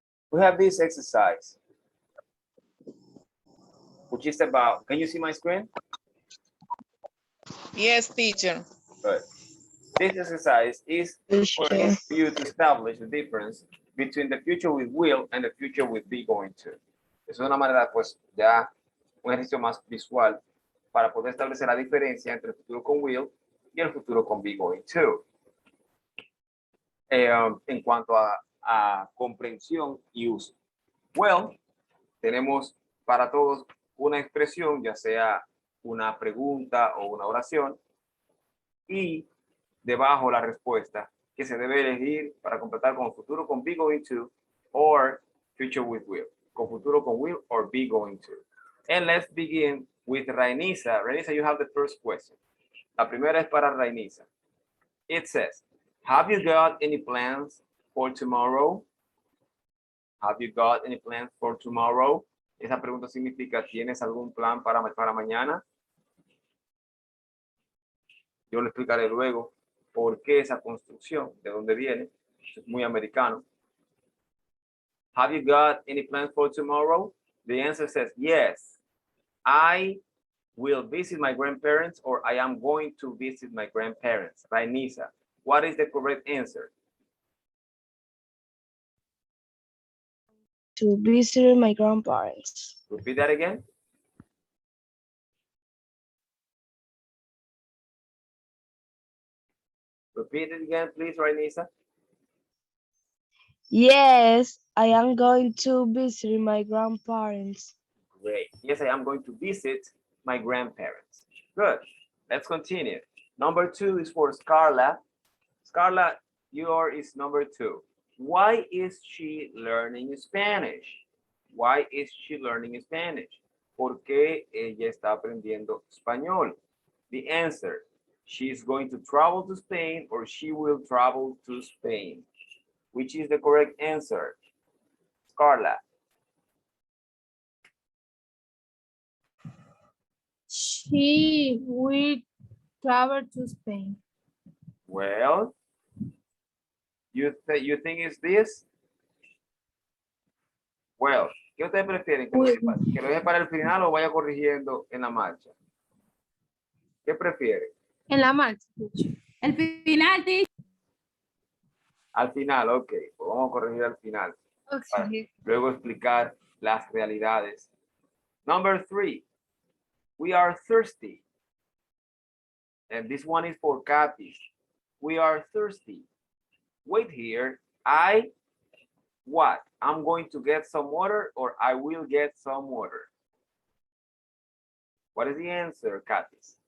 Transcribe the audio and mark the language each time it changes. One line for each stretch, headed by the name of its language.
English: We have this exercise, which is about, can you see my screen? Yes, teacher. Good. This exercise is for you to establish the difference between the future with will and the future with be going to.
Spanish: Es una manera, pues, ya un ejercicio más visual para poder establecer la diferencia entre el futuro con
English: will
Spanish: y el futuro con
English: be going to.
Spanish: En cuanto a comprensión y uso.
English: Well,
Spanish: tenemos para todos una expresión, ya sea una pregunta o una oración, y debajo la respuesta que se debe elegir para completar con futuro con
English: be going to or future with will. Con futuro con will or be going to. And let's begin with Rainisa. Rainisa, you have the first question.
Spanish: La primera es para Rainisa.
English: It says, have you got any plans for tomorrow? Have you got any plans for tomorrow?
Spanish: Esa pregunta significa, ¿tienes algún plan para mañana? Yo le explicaré luego por qué esa construcción, de dónde viene. Es muy americano.
English: Have you got any plans for tomorrow? The answer says yes. I will visit my grandparents or I am going to visit my grandparents. Rainisa, what is the correct answer? To visit my grandparents. Repeat that again. Repeat it again, please, Rainisa. Yes, I am going to visit my grandparents. Great. Yes, I am going to visit my grandparents. Good. Let's continue. Number 2 is for Scarla. Scarla, your is number 2. Why is she learning Spanish? Why is she learning Spanish? ¿Por qué ella está aprendiendo español? The answer, she's going to travel to Spain or she will travel to Spain. Which is the correct answer? Scarla. She will travel to Spain. Well, you think it's this? Well,
Spanish: ¿qué ustedes prefieren? ¿Que lo deje para el final o vaya corrigiendo en la marcha? ¿Qué prefiere? En la marcha. El final dice. Al final, ok. Pues vamos a corregir al final. Para luego explicar las realidades.
English: Number 3. We are thirsty. And this one is for Kathy. We are thirsty. Wait here. What? I'm going to get some water or I will get some water. What is the answer, Kathy?